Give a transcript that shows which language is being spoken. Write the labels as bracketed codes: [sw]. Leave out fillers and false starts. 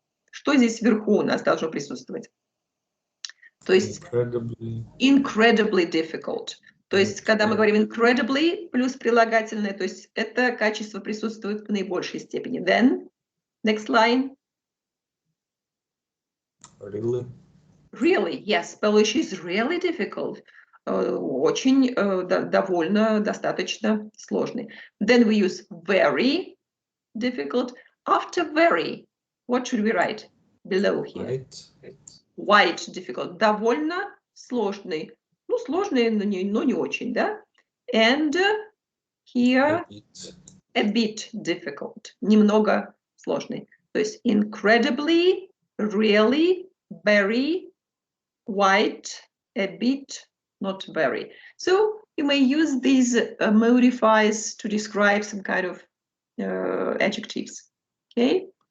[ru] Что здесь вверху у нас должно присутствовать? То есть [en] incredibly difficult. [ru] То есть, когда мы говорим incredibly плюс прилагательное, то есть это качество присутствует в наибольшей степени. [en] Then, next line. Really? Really, yes, Polish is really difficult. [ru] Очень, довольно, достаточно сложный. [en] Then we use very difficult. After very, what should we write below here? Quite difficult. [ru] Довольно сложный. Ну, сложный, но не очень, да? [en] And here a bit difficult. [ru] Немного сложный. То есть incredibly, really, very, quite, a bit, not very. [en] So you may use these modifiers to describe some kind of adjectives. Okay?